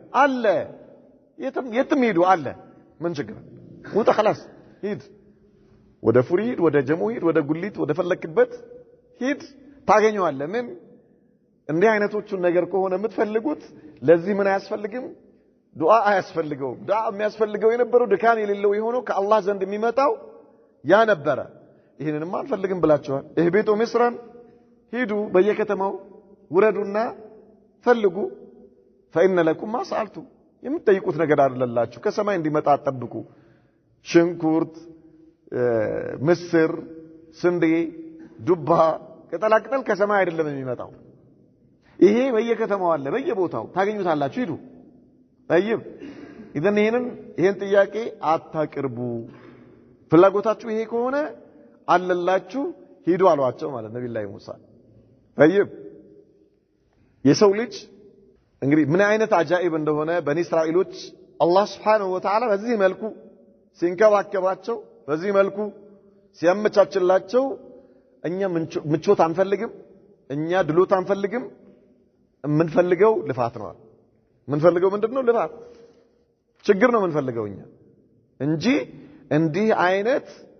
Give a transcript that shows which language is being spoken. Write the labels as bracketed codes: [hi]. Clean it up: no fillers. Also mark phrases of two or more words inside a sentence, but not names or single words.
[am] አለ የትም ሂዱ አለ ምን ችግር ወጣ خلاص ሂድ ወደ ፉሪ ሂድ ወደ ጀሙ ሂድ ወደ ጉሊት ወደ ፈለክበት ሂድ ታገኘዋለህ ምን እንዲህ አይነቶቹን ነገር ከሆነ የምትፈልጉት ለዚህ ምን አያስፈልግም ዱዓ አያስፈልገው ዱዓ የሚያስፈልገው የነበረው ድካም የሌለው የሆነው ከአላህ ዘንድ የሚመጣው ያ ነበረ ይሄንንም አንፈልግም ብላችኋል እህቢቱ ምስራን ሂዱ በየከተማው ውረዱና ፈልጉ [ar] فإن لكم ما سألتم [am] የምትጠይቁት ነገር አይደለላችሁ ከሰማይ እንዲመጣ አጠብቁ ሽንኩርት ምስር ስንዴ ዱባ ቅጠላቅጠል ከሰማይ አይደለም የሚመጣው ይሄ በየከተማው አለ በየቦታው ታገኙታላችሁ ሂዱ [ar] طيب إذن [am] ይሄን ጥያቄ አታቅርቡ ፍላጎታችሁ ይሄ ከሆነ አለላችሁ ሂዱ አሏቸው ማለት ነብዩ ሙሳ طيب የሰው ልጅ እንግዲህ ምን አይነት አጃኢብ እንደሆነ በኒ እስራኤሎች አላህ [ar] سبحانه وتعالى [am] በዚህ መልኩ ሲንከባከባቸው በዚህ መልኩ ሲያመቻችላቸው እኛ ምቾት አንፈልግም እኛ ድሎት አንፈልግም የምንፈልገው ልፋት ነው የምንፈልገው ምንድነው ልፋት ችግር ነው የምንፈልገው እኛ እንጂ እንዲህ አይነት